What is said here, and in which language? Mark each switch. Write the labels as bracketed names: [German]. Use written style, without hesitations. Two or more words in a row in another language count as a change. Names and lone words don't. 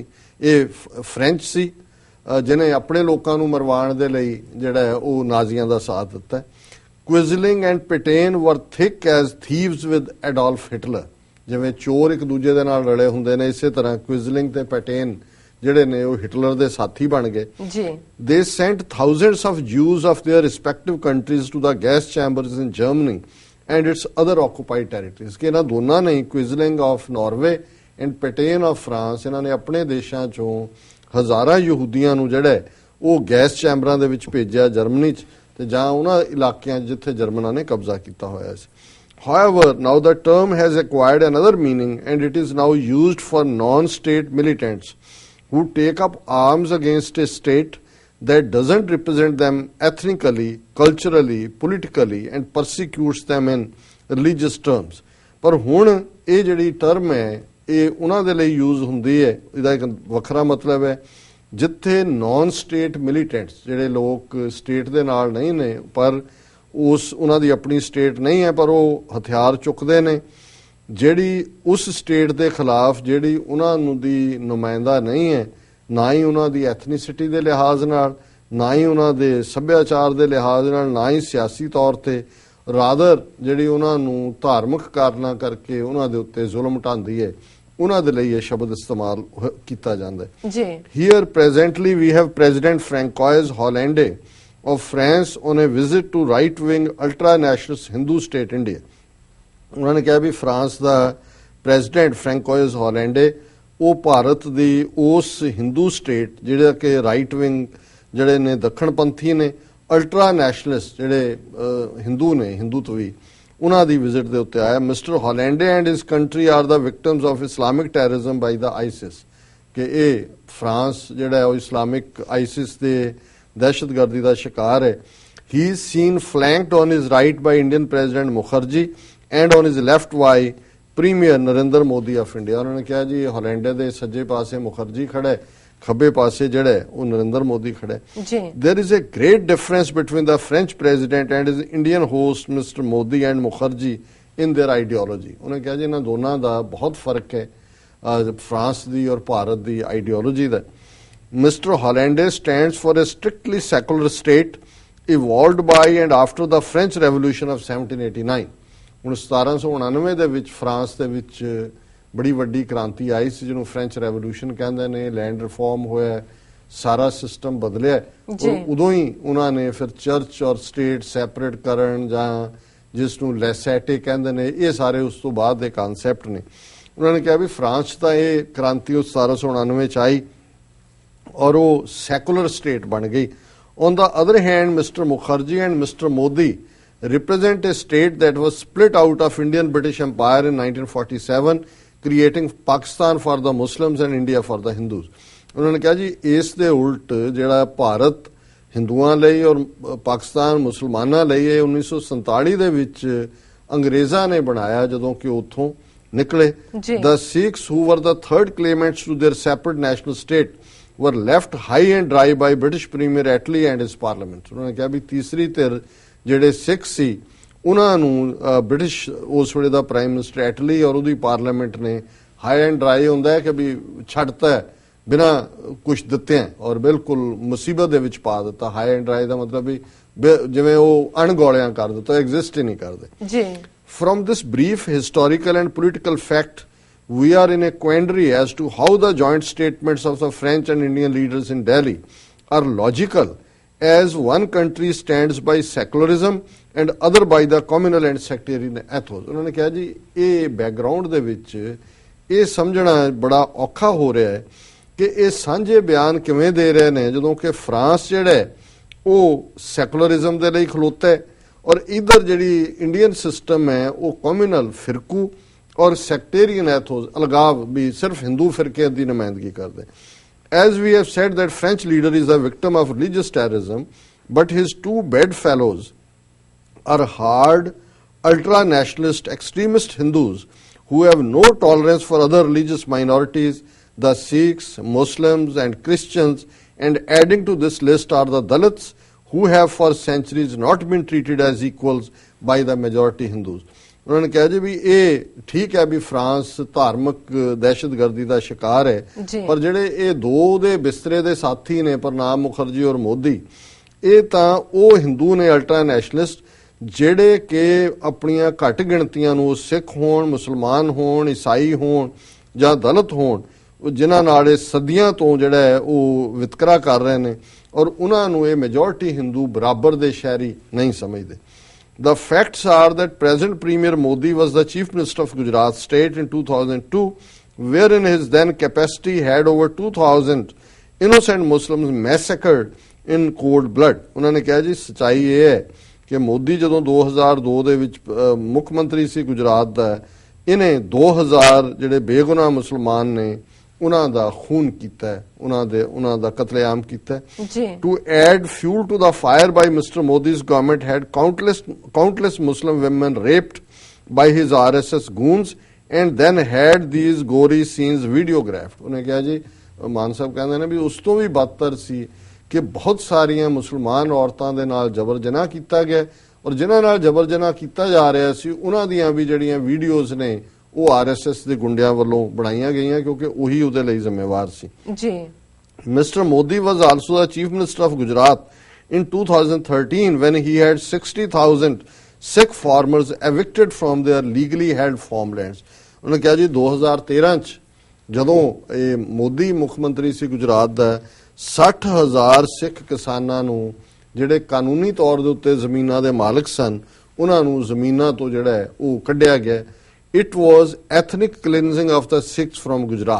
[Punjabi] ਇਹ ਫ੍ਰੈਂਚ ਸੀ ਜਿਹਨੇ ਆਪਣੇ ਲੋਕਾਂ ਨੂੰ ਮਰਵਾਉਣ ਦੇ ਲਈ ਜਿਹੜਾ ਉਹ ਨਾਜ਼ੀਆਂ ਦਾ ਸਾਥ ਦਿੱਤਾ। [English] Quisling and Petain were thick as thieves with Adolf Hitler. [Punjabi] ਜਿਵੇਂ ਚੋਰ ਇੱਕ ਦੂਜੇ ਦੇ ਨਾਲ ਰਲੇ ਹੁੰਦੇ ਨੇ, ਇਸੇ ਤਰ੍ਹਾਂ ਕੁਇਜ਼ਲਿੰਗ ਤੇ ਪੈਟੇਨ ਜਿਹੜੇ ਨੇ ਉਹ ਹਿਟਲਰ ਦੇ ਸਾਥੀ ਬਣ ਗਏ। [English] They sent thousands of Jews of their respective countries to the gas chambers in Germany and its other occupied territories। [Punjabi] ਕਿ ਇਹਨਾਂ ਦੋਨਾਂ ਨੇ, [English] Quisling of Norway and Petain of France, [Punjabi] ਇਹਨਾਂ ਨੇ ਆਪਣੇ ਦੇਸ਼ਾਂ ਚੋਂ ਹਜ਼ਾਰਾਂ ਯਹੂਦੀਆਂ ਨੂੰ ਜਿਹੜਾ ਉਹ [English] gas chambers [Punjabi] ਦੇ ਵਿੱਚ ਭੇਜਿਆ ਜਰਮਨੀ 'ਚ ਤੇ ਜਾਂ ਉਹਨਾਂ ਇਲਾਕਿਆਂ ਜਿੱਥੇ ਜਰਮਨਾਂ ਨੇ ਕਬਜ਼ਾ ਕੀਤਾ ਹੋਇਆ ਸੀ। [English] However, now the term has acquired another meaning and it is now used for non-state militants who take up arms against a state that doesn't represent them ethnically, culturally, politically and persecutes them in religious terms। [Punjabi] ਪਰ ਹੁਣ ਇਹ ਜਿਹੜੀ ਟਰਮ ਹੈ ਇਹ ਉਹਨਾਂ ਦੇ ਲਈ ਯੂਜ਼ ਹੁੰਦੀ ਹੈ, ਇਹਦਾ ਇੱਕ ਵੱਖਰਾ ਮਤਲਬ ਹੈ ਜਿੱਥੇ [English] non state militants [Punjabi] ਜਿਹੜੇ ਲੋਕ ਸਟੇਟ ਦੇ ਨਾਲ ਨਹੀਂ ਨੇ ਪਰ ਉਹਨਾਂ ਦੀ ਆਪਣੀ ਸਟੇਟ ਨਹੀਂ ਹੈ ਪਰ ਉਹ ਹਥਿਆਰ ਚੁੱਕਦੇ ਨੇ, ਜਿਹੜੀ ਉਸ ਸਟੇਟ ਦੇ ਖਿਲਾਫ ਜਿਹੜੀ ਉਹਨਾਂ ਨੂੰ ਦੀ ਨੁਮਾਇੰਦਾ ਨਹੀਂ ਹੈ, ਨਾ ਹੀ ਉਹਨਾਂ ਦੀ ਐਥਨੀਸਿਟੀ ਦੇ ਲਿਹਾਜ਼ ਨਾਲ, ਨਾ ਹੀ ਉਹਨਾਂ ਦੇ ਸੱਭਿਆਚਾਰ ਦੇ ਲਿਹਾਜ਼ ਨਾਲ, ਨਾ ਹੀ ਸਿਆਸੀ ਤੌਰ ਤੇ, ਰਾਦਰ ਜਿਹੜੀ ਉਹਨਾਂ ਨੂੰ ਧਾਰਮਿਕ ਕਾਰਨਾਂ ਕਰਕੇ ਉਹਨਾਂ ਦੇ ਉੱਤੇ ਜ਼ੁਲਮ ਢਾਉਂਦੀ ਹੈ, ਉਹਨਾਂ ਦੇ ਲਈ ਇਹ ਸ਼ਬਦ ਇਸਤੇਮਾਲ ਕੀਤਾ ਜਾਂਦਾ ਹੈ ਜੀ। [English] Here presently we have President Francois Hollande of France on a visit to right-wing ultra-nationalist Hindu state India। [Punjabi] ਉਹਨਾਂ ਨੇ ਕਿਹਾ ਵੀ ਫਰਾਂਸ ਦਾ ਪ੍ਰੈਜ਼ੀਡੈਂਟ ਫ੍ਰੈਂਕੋਇਸ ਹੋਲੈਂਡੇ ਉਹ ਭਾਰਤ ਦੀ ਉਸ ਹਿੰਦੂ ਸਟੇਟ ਜਿਹੜਾ ਕਿ [English] right wing [Punjabi] ਜਿਹੜੇ ਨੇ ਦੱਖਣਪੰਥੀ ਨੇ, [English] ultra nationalist [Punjabi] ਜਿਹੜੇ ਹਿੰਦੂ ਨੇ, ਹਿੰਦੂਤਵੀ, ਉਹਨਾਂ ਦੀ ਵਿਜ਼ਿਟ ਦੇ ਉੱਤੇ ਆਇਆ। [English] Mister Hollande and his country are the victims of Islamic terrorism by the ISIS. [Punjabi] ਕਿ ਇਹ ਫਰਾਂਸ ਜਿਹੜਾ ਉਹ ਇਸਲਾਮਿਕ ਆਈਸਿਸ ਦੇ ਦਹਿਸ਼ਤਗਰਦੀ ਦਾ ਸ਼ਿਕਾਰ ਹੈ। [English] He is seen flanked on his right by Indian President Mukherjee and on his left by Premier Narendra Modi of India। [Punjabi] ਉਹਨਾਂ ਨੇ ਕਿਹਾ ਜੀ ਹੋਲੈਂਡੇ ਦੇ ਸੱਜੇ ਪਾਸੇ ਮੁਖਰਜੀ ਖੜਾ ਹੈ, ਖੱਬੇ ਪਾਸੇ ਜਿਹੜਾ ਉਹ ਨਰਿੰਦਰ ਮੋਦੀ ਖੜਾ ਹੈ ਜੀ। [English] There is a great difference between the French president and his Indian host Mr. Modi and Mukherjee in their ideology। [Punjabi] ਉਹਨੇ ਕਿਹਾ ਜੀ ਇਹਨਾਂ ਦੋਨਾਂ ਦਾ ਬਹੁਤ ਫਰਕ ਹੈ ਫਰਾਂਸ ਦੀ ਔਰ ਭਾਰਤ ਦੀ ਆਈਡੀਓਲੋਜੀ ਦਾ। [English] Mr. Hollande stands for a strictly secular state evolved by and after the French Revolution of 1789। [Punjabi] ਹੁਣ 1799 ਦੇ ਵਿੱਚ ਫਰਾਂਸ ਦੇ ਵਿੱਚ ਬੜੀ ਵੱਡੀ ਕ੍ਰਾਂਤੀ ਆਈ ਸੀ ਜਿਹਨੂੰ ਫ੍ਰੈਂਚ ਰੈਵੋਲੂਸ਼ਨ ਕਹਿੰਦੇ ਨੇ। [English] land reform [Punjabi] ਹੋਇਆ, ਸਾਰਾ ਸਿਸਟਮ ਬਦਲਿਆ। ਉਦੋਂ ਹੀ ਉਹਨਾਂ ਨੇ ਫਿਰ ਚਰਚ ਔਰ [English] state separate [Punjabi] ਕਰਨ ਜਾਂ ਜਿਸ ਨੂੰ ਲੈਸੈਟੇ ਕਹਿੰਦੇ ਨੇ, ਇਹ ਸਾਰੇ ਉਸ ਤੋਂ ਬਾਅਦ ਦੇ ਕਨਸੈਪਟ ਨੇ। ਉਹਨਾਂ ਨੇ ਕਿਹਾ ਵੀ ਫਰਾਂਸ ਤਾਂ ਇਹ ਕ੍ਰਾਂਤੀ 1799 ਚ ਆਈ ਔਰ ਉਹ [English] secular state [Punjabi] ਬਣ ਗਈ। [English] On the other hand, Mr. Mukherjee and Mr. Modi represent a state that was split out of Indian British Empire in 1947, creating Pakistan for the Muslims and India for the Hindus। [Punjabi] ਉਹਨਾਂ ਨੇ ਕਿਹਾ ਜੀ ਇਸ ਦੇ ਉਲਟ ਜਿਹੜਾ ਭਾਰਤ ਹਿੰਦੂਆਂ ਲਈ ਔਰ ਪਾਕਿਸਤਾਨ ਮੁਸਲਮਾਨਾਂ ਲਈ ਇਹ 1947 ਦੇ ਵਿੱਚ ਅੰਗਰੇਜ਼ਾਂ ਨੇ ਬਣਾਇਆ ਜਦੋਂ ਕਿ ਉੱਥੋਂ ਨਿਕਲੇ। [English] The Sikhs who were the third claimants to their separate national state were left high and dry by British Premier Attlee and his parliament। [Punjabi] ਉਹਨਾਂ ਨੇ ਕਿਹਾ ਵੀ ਤੀਸਰੀ ਧਿਰ ਜਿਹੜੇ ਸਿੱਖ ਸੀ ਉਹਨਾਂ ਨੂੰ ਬ੍ਰਿਟਿਸ਼ ਉਸ ਵੇਲੇ ਦਾ [English] prime minister [Punjabi] ਐਟਲੀ ਔਰ ਉਹਦੀ ਪਾਰਲੀਮੈਂਟ ਨੇ [English] high and dry [Punjabi] ਹੁੰਦਾ ਹੈ ਕਿ ਵੀ ਛੱਡਤਾ ਹੈ ਬਿਨਾਂ ਕੁਛ ਦਿੱਤੇ ਔਰ ਬਿਲਕੁਲ ਮੁਸੀਬਤ ਦੇ ਵਿੱਚ ਪਾ ਦਿੱਤਾ। [English] high and dry [Punjabi] ਦਾ ਮਤਲਬ ਵੀ ਜਿਵੇਂ ਉਹ ਅਣਗੌਲਿਆਂ ਕਰ ਦਿੱਤਾ, ਐਗਜ਼ਿਸਟ ਹੀ ਨਹੀਂ ਕਰਦੇ ਜੀ। [English] From this brief historical and political fact, we are in a quandary as to how the joint statements of the French and Indian leaders in Delhi are logical, as one country stands by secularism and other by the communal and sectarian ethos। [Punjabi] ਉਹਨਾਂ ਨੇ ਕਿਹਾ ਜੀ ਇਹ ਬੈਕਗ੍ਰਾਉਂਡ ਦੇ ਵਿੱਚ ਇਹ ਸਮਝਣਾ ਬੜਾ ਔਖਾ ਹੋ ਰਿਹਾ ਹੈ ਕਿ ਇਹ ਸਾਂਝੇ ਬਿਆਨ ਕਿਵੇਂ ਦੇ ਰਹੇ ਨੇ ਜਦੋਂ ਕਿ ਫਰਾਂਸ ਜਿਹੜਾ ਹੈ ਉਹ ਸੈਕੂਲਰਿਜ਼ਮ ਦੇ ਲਈ ਖਲੋਤਾ ਹੈ ਔਰ ਇਧਰ ਜਿਹੜੀ [English] Indian system [Punjabi] ਹੈ ਉਹ ਕਮਿਊਨਲ ਫਿਰਕੂ ਔਰ [English] sectarian ethos [Punjabi] ਅਲਗਾਵ ਵੀ ਸਿਰਫ ਹਿੰਦੂ ਫਿਰਕੇ ਦੀ ਨੁਮਾਇੰਦਗੀ ਕਰਦੇ। [English] As we have said that French leader is a victim of religious terrorism, but his two bedfellows are hard, ultra-nationalist, extremist Hindus who have no tolerance for other religious minorities, the Sikhs, Muslims and Christians, and adding to this list are the Dalits who have for centuries not been treated as equals by the majority Hindus. [Punjabi] ਉਹਨਾਂ ਨੇ ਕਿਹਾ ਜੀ ਵੀ ਇਹ ਠੀਕ ਹੈ ਵੀ ਫਰਾਂਸ ਧਾਰਮਿਕ ਦਹਿਸ਼ਤਗਰਦੀ ਦਾ ਸ਼ਿਕਾਰ ਹੈ, ਪਰ ਜਿਹੜੇ ਇਹ ਦੋ ਦੇ ਬਿਸਤਰੇ ਦੇ ਸਾਥੀ ਨੇ ਪ੍ਰਣਾਬ ਮੁਖਰਜੀ ਔਰ ਮੋਦੀ, ਇਹ ਤਾਂ ਉਹ ਹਿੰਦੂ ਨੇ [English] ultra nationalist [Punjabi] ਜਿਹੜੇ ਕਿ ਆਪਣੀਆਂ ਘੱਟ ਗਿਣਤੀਆਂ ਨੂੰ ਸਿੱਖ ਹੋਣ, ਮੁਸਲਮਾਨ ਹੋਣ, ਈਸਾਈ ਹੋਣ ਜਾਂ ਦਲਿਤ ਹੋਣ, ਜਿਨ੍ਹਾਂ ਨਾਲ ਇਹ ਸਦੀਆਂ ਤੋਂ ਜਿਹੜਾ ਹੈ ਉਹ ਵਿਤਕਰਾ ਕਰ ਰਹੇ ਨੇ ਔਰ ਉਹਨਾਂ ਨੂੰ ਇਹ ਮੈਜੋਰਟੀ ਹਿੰਦੂ ਬਰਾਬਰ ਦੇ ਸ਼ਹਿਰੀ ਨਹੀਂ ਸਮਝਦੇ। [English] The facts are that President Premier Modi was the Chief Minister of Gujarat state in 2002, wherein his then capacity had over 2,000 innocent Muslims massacred in cold blood. [Punjabi] ਉਹਨਾਂ ਨੇ ਕਿਹਾ ਜੀ ਸੱਚਾਈ ਇਹ ਹੈ ਕਿ ਮੋਦੀ ਜਦੋਂ 2002 ਦੇ ਵਿੱਚ ਮੁੱਖ ਮੰਤਰੀ ਸੀ ਗੁਜਰਾਤ ਦਾ, ਇਹਨੇ 2000 ਜਿਹੜੇ ਬੇਗੁਨਾਹ ਮੁਸਲਮਾਨ ਨੇ ਉਹਨਾਂ ਦਾ ਖੂਨ ਕੀਤਾ ਹੈ, ਉਹਨਾਂ ਦਾ ਕਤਲੇਆਮ ਕੀਤਾ ਹੈ। [English] To add fuel to the fire by Mr. Modi's government had countless Muslim women raped by his RSS goons and then had these gory scenes videographed. [Punjabi] ਉਹਨੇ ਕਿਹਾ ਜੀ ਮਾਨ ਸਾਹਿਬ ਕਹਿੰਦੇ ਨੇ ਵੀ ਉਸ ਤੋਂ ਵੀ ਬਦਤਰ ਸੀ ਕਿ ਬਹੁਤ ਸਾਰੀਆਂ ਮੁਸਲਮਾਨ ਔਰਤਾਂ ਦੇ ਨਾਲ ਜਬਰ ਜਨਾਹ ਕੀਤਾ ਗਿਆ ਔਰ ਜਿਨ੍ਹਾਂ ਨਾਲ ਜਬਰ ਜਨਾਹ ਕੀਤਾ ਜਾ ਰਿਹਾ ਸੀ ਉਹਨਾਂ ਦੀਆਂ ਵੀ ਜਿਹੜੀਆਂ ਵੀਡੀਓਜ਼ ਨੇ ਉਹ ਆਰਐਸਐਸ ਦੇ ਗੁੰਡਿਆਂ ਵੱਲੋਂ ਬਣਾਈਆਂ ਗਈਆਂ ਕਿਉਂਕਿ ਉਹੀ ਉਹਦੇ ਲਈ ਜ਼ਿੰਮੇਵਾਰ ਸੀ ਜੀ। [English] Mr. Modi was also the Chief Minister of Gujarat in 2013 when he had 60,000 Sikh farmers evicted from their legally held farmlands. [Punjabi] ਉਹਨੇ ਕਿਹਾ ਜੀ 2013 ਚ ਜਦੋਂ ਇਹ ਮੋਦੀ ਮੁੱਖ ਮੰਤਰੀ ਸੀ ਗੁਜਰਾਤ ਦਾ, 60,000 ਸਿੱਖ ਕਿਸਾਨਾਂ ਨੂੰ ਜਿਹੜੇ ਕਾਨੂੰਨੀ ਤੌਰ ਦੇ ਉੱਤੇ ਜ਼ਮੀਨਾਂ ਦੇ ਮਾਲਕ ਸਨ ਉਹਨਾਂ ਨੂੰ ਜ਼ਮੀਨਾਂ ਤੋਂ ਜਿਹੜਾ ਹੈ ਉਹ ਕੱਢਿਆ ਗਿਆ। [English] It was ethnic cleansing of the Sikhs from Gujarat.